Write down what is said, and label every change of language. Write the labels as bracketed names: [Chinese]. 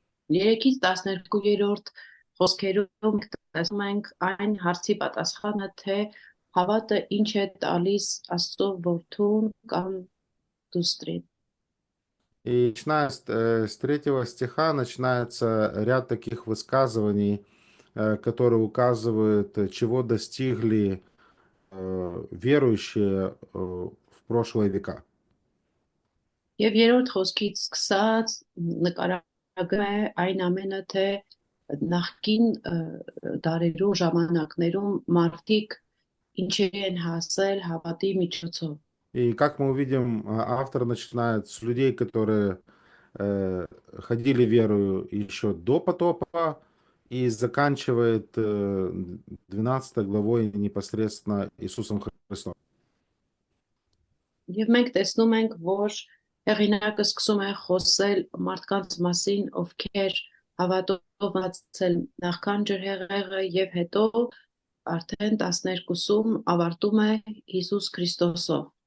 [Armenian] 3-ից 12-րդ խոսքերում տեսնում ենք այն հարցի պատասխանը, թե հավատը ինչ է տալիս Աստծո որդուն կամ դուստրին։ [Russian] И начиная с 3 стиха начинается ряд таких высказываний, которые указывают, чего достигли верующие в прошлые века. [Armenian] Եվ երրորդ խոսքից սկսած նկարագրում է այն ամենը, թե նախկին դարերում ժամանակներում մարդիկ ինչի են հասել հավատի միջոցով։ [Russian] И как мы увидим, автор начинает с людей, которые ходили верою еще до потопа, и заканчивает 12 главой непосредственно Иисусом Христом. [Armenian] Եվ մենք տեսնում ենք, որ հեղինակը սկսում է խոսել մարդկանց մասին, ովքեր հավատով անցել նախքան ջրհեղեղը, եւ հետո արդեն 12-ում ավարտում է Հիսուս Քրիստոսով։